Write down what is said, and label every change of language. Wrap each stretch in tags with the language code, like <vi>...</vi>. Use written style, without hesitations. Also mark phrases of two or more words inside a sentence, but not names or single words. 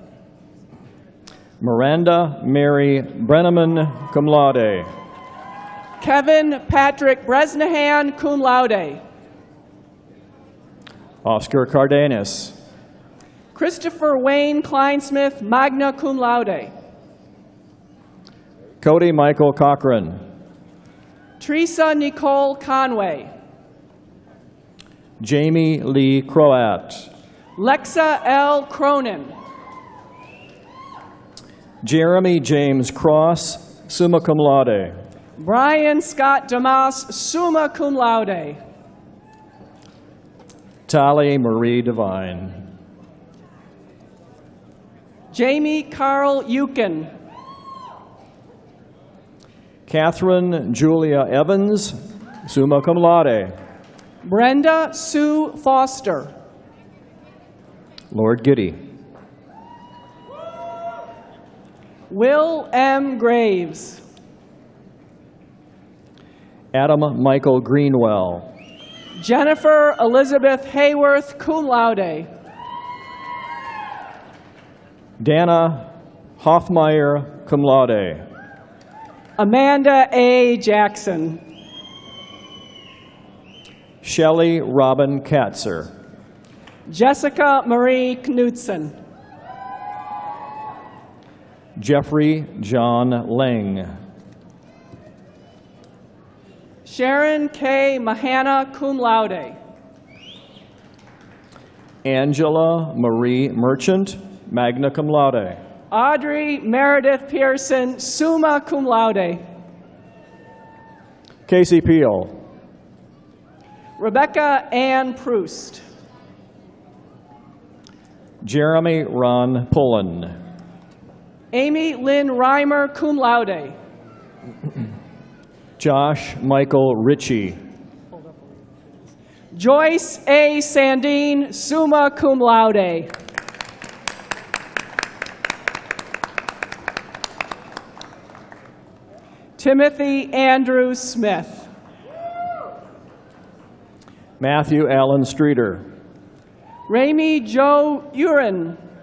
<en>Miranda Mary Brenneman,</en> <la>cum laude.</la> <en>Kevin Patrick Bresnahan,</en> <la>cum laude.</la> <en>Oscar Cardenas. Christopher Wayne Kleinsmith,</en> <la>magna cum laude.</la> <en>Cody Michael Cochran. Teresa Nicole Conway. Jamie Lee Croat. Lexa L. Cronin. Jeremy James Cross,</en> <la>summa cum laude.</la> <en>Brian Scott Damas,</en> <la>summa cum laude.</la> <en>Tali Marie Devine. Jamie Carl Euchen. Catherine Julia Evans,</en> <la>summa cum laude.</la> <en>Brenda Sue Foster. Lord Giddy. Will M. Graves. Adam Michael Greenwell. Jennifer Elizabeth Hayworth,</en> <la>cum laude.</la> <en>Dana Hoffmeyer,</en> <la>cum laude.</la> <en>Amanda A. Jackson. Shelley Robin Katzer. Jessica Marie Knudsen. Jeffrey John Lang. Sharon K. Mahana,</en> <la>cum laude.</la> <en>Angela Marie Merchant,</en> <la>magna cum laude.</la> <en>Audrey Meredith Pearson,</en> <la>summa cum laude.</la> <en>Casey Peel. Rebecca Ann Proust. Jeremy Ron Pullen. Amy Lynn Reimer,</en> <la>cum laude.</la> <en>Josh Michael Ritchie. Joyce A.</en> <la>Sandine, summa cum laude.</la> <en>Timothy Andrew Smith. Matthew Allen Streeter. Ramey Joe Urin.</en>